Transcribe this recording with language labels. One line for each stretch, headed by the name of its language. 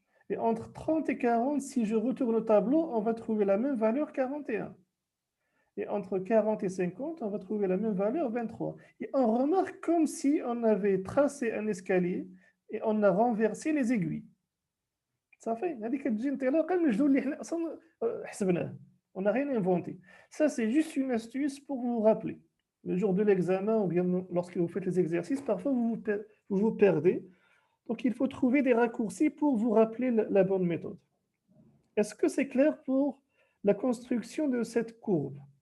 French: Et entre 30 et 40, si je retourne au tableau, on va trouver la même valeur 41. Et entre 40 et 50, on va trouver la même valeur 23. Et on remarque comme si on avait tracé un escalier et on a renversé les aiguilles.
Arabic: صافي هذيك تجي انطلاقا من الجدول اللي حنا اصلا حسبناه.
French: On n'a rien inventé. Ça, c'est juste une astuce pour vous rappeler. Le jour de l'examen ou bien lorsque vous faites les exercices, parfois vous vous perdez. Donc, il faut trouver des raccourcis pour vous rappeler la bonne méthode. Est-ce que c'est clair pour la construction de cette courbe?